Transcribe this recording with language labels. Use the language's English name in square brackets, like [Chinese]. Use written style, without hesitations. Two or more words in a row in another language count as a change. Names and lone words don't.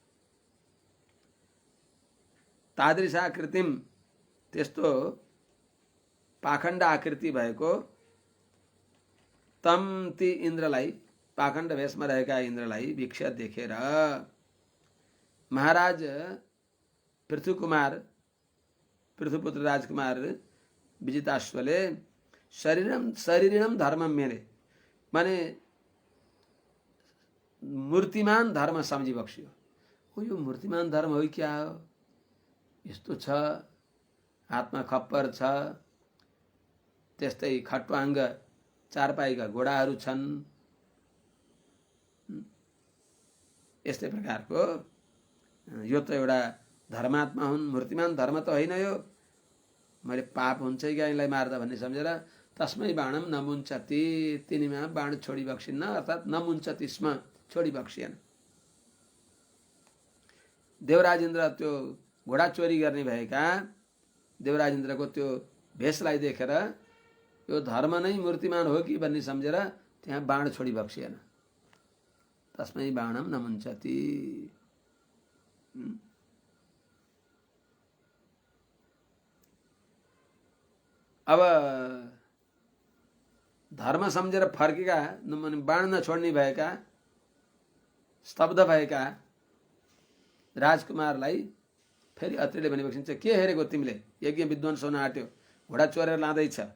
[Sanskrit] तादृश आकृतिम [Nepali] त्यस्तो पाखण्ड आकृति भएको तम ती इन्द्रलाई पाखण्ड भेषमा रहेका इन्द्रलाई वीक्ष्य देखेर महाराज पृथुपुत्र राजकुमार विजिताश्वले [Sanskrit] शरीरिणम धर्मम मेने [Nepali] माने मूर्तिमान धर्म सम्झी बक्स्यो। हो यो मूर्तिमान धर्म हो क्या हो, यस्तो छ, हातमा खप्पर छ, त्यस्तै खट्वाङ्ग चारपाईका घोडाहरू छन्, यस्तै प्रकारको यो त एउटा धर्मात्मा हुन्, मूर्तिमान धर्म त होइन यो, मैले पाप हुन्छ कि यिनलाई मार्दा भन्ने सम्झेर [Sanskrit] तस्मै बाणम नमुञ्चति [Nepali] तिनीमा बाण छोडी बक्सिन्न अर्थात् [Sanskrit] नमुञ्चति स्म [Nepali] छोडी बक्सिएन। देवराज इन्द्र त्यो घोडा चोरी गर्ने भएका देवराज इन्द्रको त्यो भेषलाई देखेर यो धर्म नै मूर्तिमान हो कि भन्ने सम्झेर त्यहाँ बाण छोडी बक्सिएन। [Sanskrit] तस्मै बाणम नमुञ्चति। [Nepali] अब धर्म सम्झेर फर्केका बाण नछोड्ने भएका स्तब्ध भएका राजकुमारलाई फेरि अत्रिले भने बक्सिन्छ, के हेरेको तिमीले, यज्ञ विध्वंस हुन आँट्यो, घोडा चोरेर लाँदैछ।